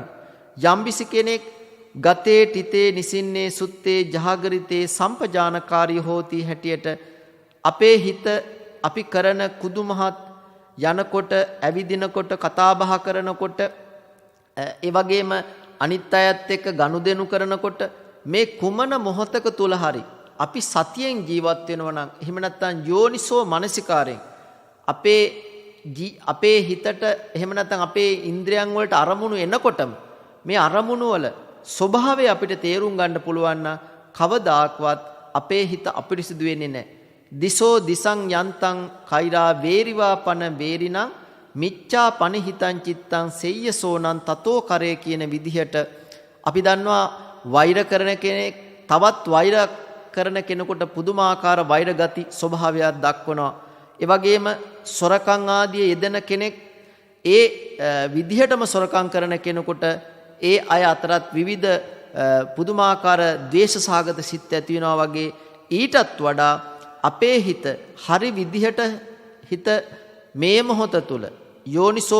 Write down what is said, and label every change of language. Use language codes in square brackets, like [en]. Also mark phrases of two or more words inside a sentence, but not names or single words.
[si] යම්බිසි කෙනෙක් [pi] ගතේ ටිතේ නිසින්නේ සුත්තේ ජහගරිතේ සම්පජානකාරී හෝති [si] හැටියට අපේ හිත අපි කරන කුදුමහත් යනකොට ඇවිදිනකොට කතා බහ කරනකොට ඒ වගේම අනිත් අයත් එක්ක ගනුදෙනු කරනකොට මේ කුමන මොහොතක තුල හරි අපි සතියෙන් ජීවත් වෙනවා නම් එහෙම නැත්නම් යෝනිසෝ මනසිකාරයෙන් අපේ හිතට එහෙම නැත්නම් අපේ ඉන්ද්‍රයන් වලට අරමුණු එනකොටම මේ අරමුණු වල ස්වභාවය අපිට තේරුම් ගන්න පුළුවන් නම් කවදාක්වත් අපේ හිත අපිරිසිදු වෙන්නේ නැහැ. [pi] දිසෝ දිසං යන්තං කෛරා වේරිවා පන වේරිනං මිච්ඡා පනිහිතං චිත්තං සෙය්‍යසෝනං තතෝ කරේ [si] කියන විදිහට අපි දන්නවා වෛර කරන කෙනෙක් තවත් වෛර කරන කෙනෙකුට පුදුමාකාර වෛර ගති ස්වභාවයක් දක්වනවා. ඒ වගේම සොරකම් ආදී යෙදෙන කෙනෙක් ඒ විදිහටම සොරකම් කරන කෙනෙකුට ඒ අය අතරත් විවිධ පුදුමාකාර ද්වේෂ සහගත සිත් ඇති වෙනවා වගේ ඊටත් වඩා අපේ හිත හරි විදිහට හිත මේ මොහොත තුල යෝනිසෝ